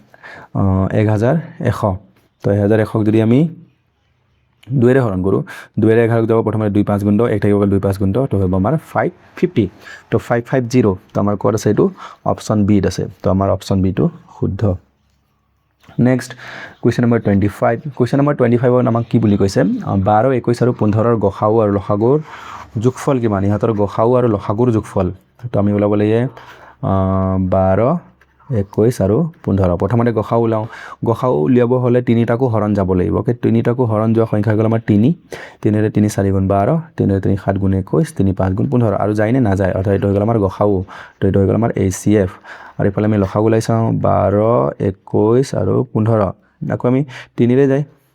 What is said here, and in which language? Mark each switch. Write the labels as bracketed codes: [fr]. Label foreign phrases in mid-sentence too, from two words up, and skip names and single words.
[as] 1100 তো 1100 যদি আমি 2 ৰে হৰণ কৰো 2 ৰে 11 যাব প্ৰথমে 2 5 গুণ 1 থাকিব 2 5 গুণ তো হ'ব আমাৰ 550 তো 550 তো আমাৰ কোড আছে এটো অপচন বি আছে তো আমাৰ অপচন বি টো শুদ্ধ নেক্সট [en] question number 25 question number 25 [as] আমাক কি বুলি কৈছে 12 21 আৰু 15 ৰ গসাউ আৰু লসাগুৰ যোগফল কিমান ইহঁতৰ গসাউ আৰু লসাগুৰ যোগফল তো আমি ওলাব লাগে 12 21 আৰু 15 প্ৰথমতে গসাউ উলিয়াব হলে তিনিটাকো হৰণ যাব লাগিব ওকে তিনিটাকো হৰণ যোৱা সংখ্যা গল আমাৰ 3 3 ৰে 3 4 গুণ 12 3 ৰে 3 7 গুণ 21 3 5 গুণ 15 আৰু যায় নে না যায় অৰ্থাৎ এটো হৈ গল আমাৰ গসাউ তো এটো হৈ গল আমাৰ HCF আৰু ইফালে আমি লসাগু লাই চাও 12 21 আৰু 15 আকৌ আমি 3 ৰে যায়